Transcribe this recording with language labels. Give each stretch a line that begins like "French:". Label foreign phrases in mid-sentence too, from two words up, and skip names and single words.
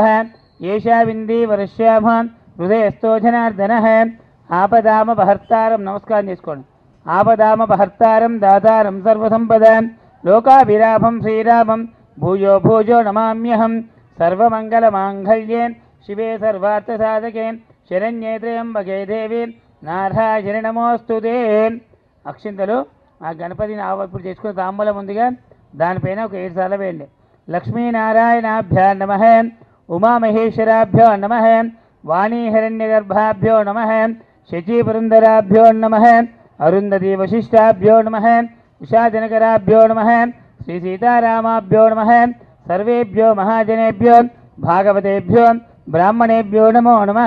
Sanskrit: येषाविन्दीवरश्याम हृदयस्थो जनार्दनः आपदामपहर्तारं नमस्कारं చేసుకోండి। आपदामपहर्तारं दातारं सर्वसंपदां लोकाभिरामं श्रीरामं भूयो भूयो नमाम्यहं। सर्वमङ्गलमाङ्गल्ये शिवे सर्वार्थसाधके शरण्ये त्र्यम्बके देवी नारायणि नमोस्तुते।
Telugu: అక్షింతలు ఆ గణపతిని ఆవప్పుడు చేసుకుని తాంబూలం ఉందిగా దానిపైన ఒక 7 సార్లు వేయండి।
Sanskrit: లక్ష్మీనారాయణాభ్యో నమః ఉమామహేశ్వరాభ్యో నమః వాణీహిరణ్యగర్భాభ్యో నమః శచీపురంధరాభ్యో నమః అరుంధతీ వశిష్టాభ్యో నమః ఉషాజనకరాభ్యో నమః శ్రీ సీతారామాభ్యో నమః సర్వేభ్యో మహాజనేభ్యో భాగవతేభ్యో బ్రాహ్మణేభ్యో నమో నమః।